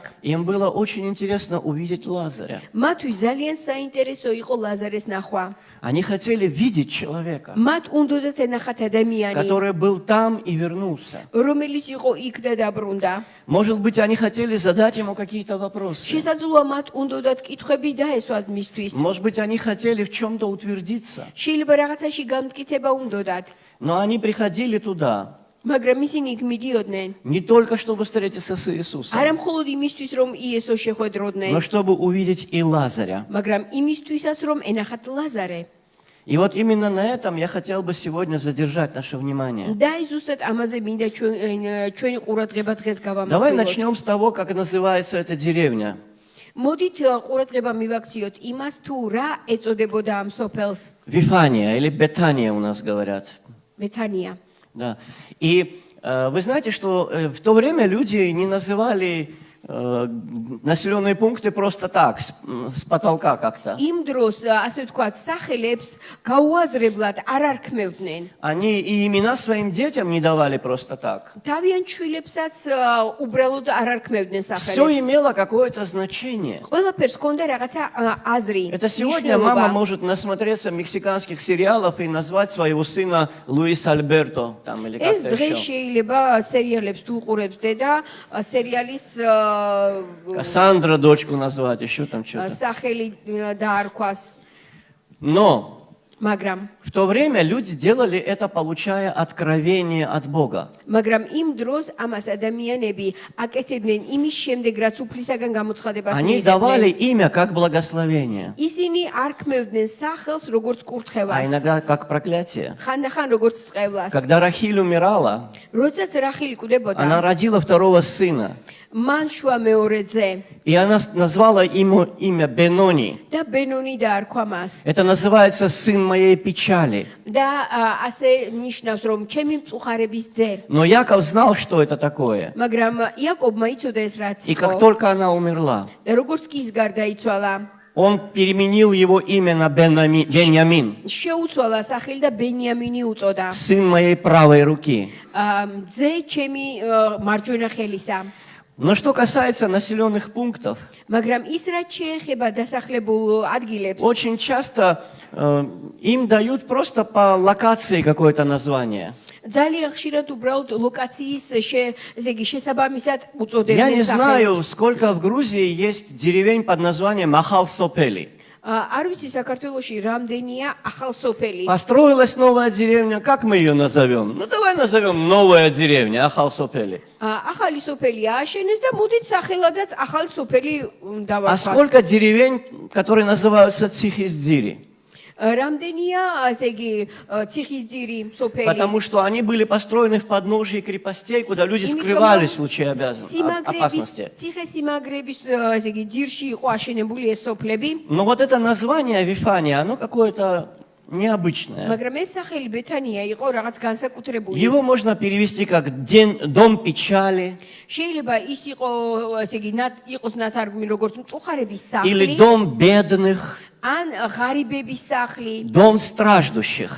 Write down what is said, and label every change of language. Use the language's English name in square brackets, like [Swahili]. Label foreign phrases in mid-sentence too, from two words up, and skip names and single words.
[Russian] Им было очень интересно увидеть Лазаря. [Georgian] მათთვის ძალიან საინტერესო იყო ლაზარეს ნახვა. [Russian] Они хотели видеть человека, [Georgian] მათ უნდათ ენახათ ადამიანი, [Russian] который был там и вернулся. [Georgian] რომელიც იყო იქ და დაბრუნდა. [Russian] Может быть, они хотели задать ему какие-то вопросы. [Georgian] შესაძლოა მათ უნდათ კითხვები დაესვათ მისთვის. [Russian] Может быть, они хотели в чем-то утвердиться. [Georgian] შეიძლება რაღაცაში გამტკიცება უნდათ. [Russian] Но они приходили туда [Georgian] მაგრამ ისინი იქ მიდიოდნენ. [Russian] не только чтобы встретиться с Иисусом, [Georgian] არა მხოლოდ იმისთვის, რომ იესო შეხვედროდნენ, [Russian] но чтобы увидеть и Лазаря. [Georgian] მაგრამ იმისთვისაც, რომ ენახათ ლაზარე. [Russian] И вот именно на этом я хотел бы сегодня задержать наше внимание. [Georgian] და ზუსტად ამაზე მინდა ჩვენი ყურადღება დღეს [Russian] Давай [Georgian] გავამახვილოთ. [Russian] начнем с того, как называется эта деревня. [Georgian] მოდით ყურადღება მივაქციოთ имас, თუ რა ეწოდებოდა ამ სოფელს. [Russian] Вифания или Бетания у нас говорят. [Georgian] ბეთანია. [Russian] Да. И вы знаете, что в то время люди не называли населенные пункты просто так, с потолка как-то. [Georgian] იმ დროს, ასე ვთქვათ, სახელებს გაუაზრებლად არ არქმევდნენ. [Russian] Они и имена своим детям не давали просто так. [Georgian] თავიანთ შვილებსაც უბრალოდ არ არქმევდნენ [Russian] Все [Georgian] სახელებს. [Russian] имело какое-то значение. [Georgian] ყველაფერს ჰქონდა რაღაცა აზრი. [Russian] Это сегодня мама может насмотреться мексиканских сериалов и назвать своего сына Луис Альберто там, или [Georgian] ეს [Russian] как-то [Georgian] დღეს [Russian] еще. [Georgian] შეიძლება სერიალებს თუ უყურებს დედა, სერიალის [Russian] Кассандра дочку назвать, еще там что-то. [Georgian] სახელი დაარქვას, [Russian] Но [Georgian] მაგრამ [Russian] в то время люди делали это, получая откровение от Бога. [Georgian] მაგრამ იმ დროს ამას ადამიანები აკეთებდნენ იმის შემდეგ, რაც უფლისაგან გამოცხადებას [Russian] Они давали имя как благословение, [Georgian] ისინი არქმევდნენ სახელს როგორც [Russian] а [Georgian] კურთხევას, [Russian] иногда как проклятие. [Georgian] ხანდახან როგორც წყევლას. [Russian] Когда Рахиль умирала, [Georgian] როდესაც რახილი კვდებოდა, [Russian] она родила второго сына. [Georgian] მან შუა მეორე ძე [Russian] И она назвала ему имя Бенони. [Georgian] და ბენონი დაარქვა მას. [Russian] Это называется сын моей печали. [Georgian] და ასე ნიშნავს, რომ ჩემი მწუხარების ძე. [Russian] Но Яков знал, что это такое. [Georgian] მაგრამ იაკობმა იცოდა ეს რაც [Russian] И как [Georgian] იყო. [Russian] только она умерла, [Georgian] და როგორც კი ის გარდაიცვალა, [Russian] он переменил его имя на Беньямин, [Georgian] შეუცვალა სახელი და ბენიამინი უწოდა. [Russian] сын моей правой руки. [Georgian] ძე ჩემი მარჯვენა ხელისა. [Russian] Но что касается населенных пунктов, [Georgian] მაგრამ ის რაც შეეხება დასახლებულ ადგილებს, [Russian] очень часто им дают просто по локации какое-то название. [Georgian] ძალიან ხშირად უბრალოდ ლოკაციის ესე იგი შესაბამისად [Russian] Я [Georgian] უწოდებდნენ [Russian] не знаю, [Georgian] სახელებს. [Russian] сколько в Грузии есть деревень под названием Ахал-Сопели. [Georgian] არ ვიცი საქართველოში რამდენია ახალ სოფელი. [Russian] Построилась новая деревня, как мы ее назовем? Ну, давай назовем новая деревня, Ахал-Сопели. [Georgian] ახალი სოფელი ააშენეს და მოდით სახელადაც ახალი სოფელი [Russian] А [Georgian] დავარქვათ. [Russian] сколько деревень, которые называются Цихиздири? [Georgian] რამდენია, ასე იგი, ციხისძირი сопели. [Russian] Потому что они были построены в подножии крепостей, куда люди скрывались в случае опасности. [Georgian] ციხესიმაგრების, ასე იგი, ძირში იყო აშენებული ეს სოფლები. [Russian] Но вот это название Вифания, оно какое-то необычное. [Georgian] მაგრამ ეს სახელი ბეთანია იყო რაღაც განსაკუთრებული. [Russian] Его можно перевести как дом печали [Georgian] შეიძლება ის ასე იგი, იყოს ნათარგმნი როგორც მწუხარების [Russian] или [Georgian] სახლი, [Russian] дом бедных, [Georgian] ან ღარიბების სახლი, [Russian] дом страждущих.